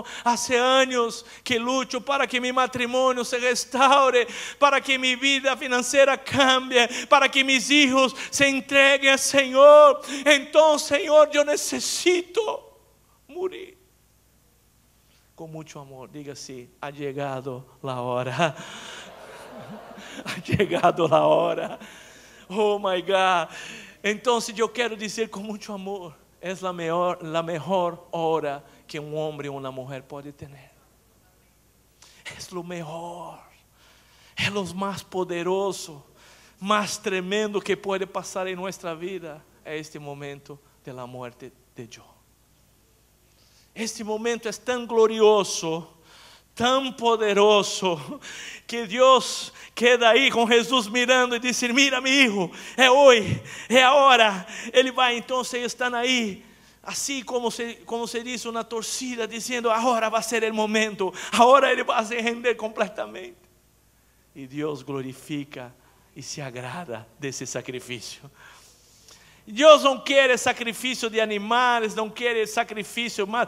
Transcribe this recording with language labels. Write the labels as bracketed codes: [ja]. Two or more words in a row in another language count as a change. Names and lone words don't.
[es] Hace años que lucho para que mi matrimonio se restaure, para que mi vida financiera cambie, para que mis hijos se entreguen al Señor. Entonces, Señor, yo necesito morir. Con mucho amor, diga así: ha llegado la hora. Ha llegado la hora. [en] Oh my God. [es] Entonces yo quiero decir con mucho amor: es la mejor hora que un hombre o una mujer puede tener. Es lo mejor. Es lo más poderoso, más tremendo que puede pasar en nuestra vida. Es este momento de la muerte de yo. Este momento es tan glorioso, tan poderoso, que Dios queda ahí con Jesús mirando y dice: mira mi hijo, es hoy, es ahora. [pt] Ele vai, [es] entonces están ahí, así como se dice, una torcida, diciendo: ahora va a ser el momento, ahora Ele va a [pt] se render [es] completamente. Y Dios glorifica y se agrada de ese sacrificio. Dios no quiere sacrificio de animales, no quiere sacrificio más.